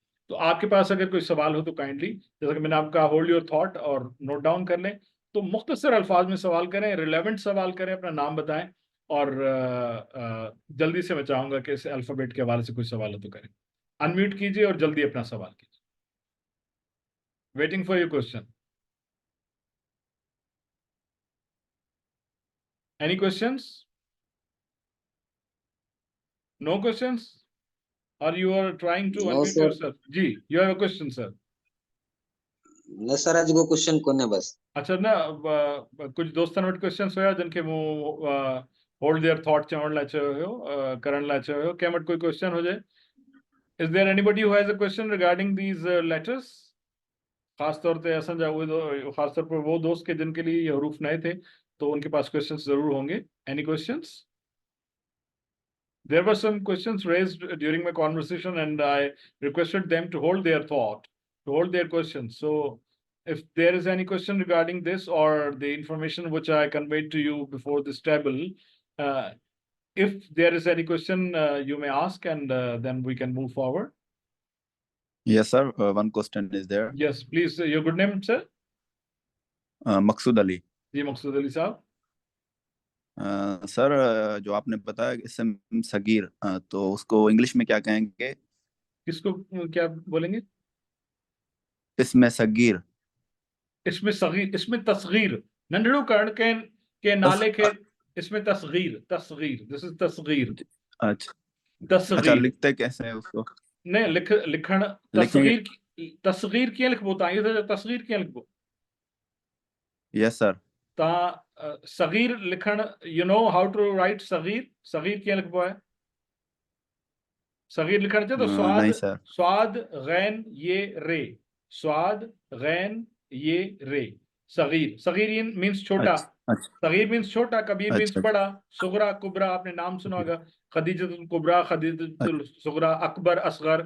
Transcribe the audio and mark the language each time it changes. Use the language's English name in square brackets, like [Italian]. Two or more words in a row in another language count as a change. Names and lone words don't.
[Urdu] تو آپ کے پاس اگر کوئی سوال ہو تو کائنڈلی، جیسا کہ میں نے آپ کا [English] hold your thought [Urdu] اور [English] note down [Urdu] کر لیں. تو مختصر الفاظ میں سوال کریں، ریلیونٹ سوال کریں، اپنا نام بتائیں، اور جلدی سے میں چاہوں گا کہ اس الفابیٹ کے حوالے سے کوئی سوال ہو تو کریں. ان میوٹ کیجیے اور جلدی اپنا سوال کیجیے. [English] Waiting for your question. Any questions? No questions? Or you are trying to No, unmute sir. yourself? जी, you have a question, sir. [Sindhi] न सर आज को क्वेश्चन कोने बस। अच्छा ना, कुछ दोस्तन वटि क्वेश्चंस हुया जिनके मूं [English] hold their thought [Sindhi] चवण लाइ चयो हुयो, करण लाइ चयो हुयो। कंहिं वटि कोई क्वेश्चन हुजे? [English] Is there anybody who has a question regarding these letters? [Urdu] خاص طور پہ [Sindhi] असांजा उहे [Urdu] خاص طور پر وہ دوست کہ جن کے لیے یہ حروف نئے تھے، تو ان کے پاس کوئسچنز ضرور ہوں گے. [English] Any questions? There were some questions raised during my conversation, and I requested them to hold their thought, to hold their questions. So if there is any question regarding this or the information which I conveyed to you before this table, if there is any question, you may ask, and then we can move forward. Yes, sir. One question is there. Yes, please. Your good name, sir? [Urdu] मकसूद अली। جی، مقصود علی صاحب. سر، جو آپ نے بتایا اسم صغیر، تو اس کو انگلش میں کیا کہیں گے? کس کو کیا بولیں گے? اسم صغیر. [Sindhi] इसमें सगीर, इसमें तस्गीर, नंढड़ो करण के नाले के इसमें तस्गीर, तस्गीर, [English] this is [Sindhi] तस्गीर। [Urdu] अच्छा, तस्गीर لکھتے کیسے ہے اس کو? नहीं, [Sindhi] लिखण तस्गीर, तस्गीर कीअं लिखबो? तव्हां इहो त तस्गीर कीअं लिखबो? [English] Yes sir. [Sindhi] तव्हां सगीर लिखण, [English] You know how to write सगीर? [Sindhi] सगीर कीअं लिखबो आहे? सगीर लिखण अचे तो स्वाद, [Urdu] نہیں سر. [Sindhi] स्वाद गैन ये रे, स्वाद गैन ये रे, सगीर। [Urdu] صغیر مینز چھوٹا. صغیر مینز چھوٹا، کبیر مینز بڑا، صغریٰ کبریٰ آپ نے نام سنا ہوگا، خدیجۃ الکبریٰ، خدیجۃ الصغریٰ، اکبر، اصغر.